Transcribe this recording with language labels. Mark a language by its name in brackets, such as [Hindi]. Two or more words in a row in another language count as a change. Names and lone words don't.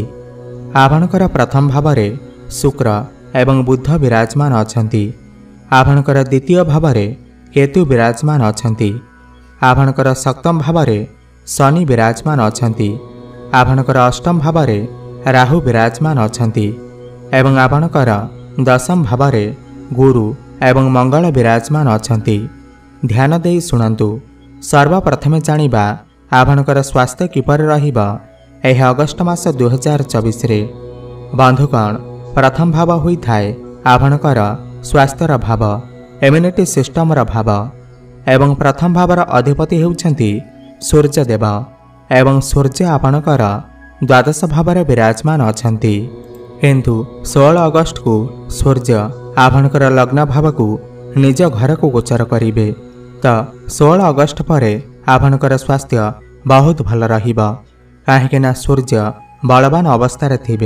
[Odia] ଆପଣଙ୍କର ପ୍ରଥମ ଭାବରେ ଶୁକ୍ର ଏବଂ ବୁଧ ବିରାଜମାନ ଅଛନ୍ତି। ଆପଣଙ୍କର ଦ୍ୱିତୀୟ ଭାବରେ କେତୁ ବିରାଜମାନ ଅଛନ୍ତି। ଆପଣଙ୍କର ସପ୍ତମ ଭାବରେ ଶନି ବିରାଜମାନ ଅଛନ୍ତି। ଆପଣଙ୍କର ଅଷ୍ଟମ ଭାବରେ ରାହୁ ବିରାଜମାନ ଅଛନ୍ତି ଏବଂ ଆପଣଙ୍କର ଦଶମ ଭାବରେ ଗୁରୁ ଏବଂ ମଙ୍ଗଳ ବିରାଜମାନ ଅଛନ୍ତି। ଧ୍ୟାନ ଦେଇ ଶୁଣନ୍ତୁ। ସର୍ବପ୍ରଥମେ ଜାଣିବା ଆପଣଙ୍କର ସ୍ୱାସ୍ଥ୍ୟ କିପରି ରହିବା ଏହି ଅଗଷ୍ଟ ମାସ 2024 ରେ। ବନ୍ଧୁଗଣ, ପ୍ରଥମ ଭାବ ହୋଇଥାଏ ଆପଣଙ୍କର ସ୍ୱାସ୍ଥ୍ୟର ଭାବ, [English] immunity systemର [Odia] ଭାବ ଏବଂ ପ୍ରଥମ ଭାବର ଅଧିପତି ହେଉଛନ୍ତି ସୂର୍ଯ୍ୟଦେବ ଏବଂ ସୂର୍ଯ୍ୟ ଆପଣଙ୍କର ଦ୍ୱାଦଶ ଭାବରେ ବିରାଜମାନ ଅଛନ୍ତି। କିନ୍ତୁ 16 ଅଗଷ୍ଟ କୁ ସୂର୍ଯ୍ୟ ଆପଣଙ୍କର ଲଗ୍ନ ଭାବ କୁ ନିଜ ଘର କୁ ଗୋଚର କରିବେ ତ 16 ଅଗଷ୍ଟ ପରେ ଆପଣଙ୍କର ସ୍ୱାସ୍ଥ୍ୟ ବହୁତ ଭଲ ରହିବା କାହେକିନା ସୂର୍ଯ୍ୟ ବଳବାନ ଅବସ୍ଥା ଥିବେ।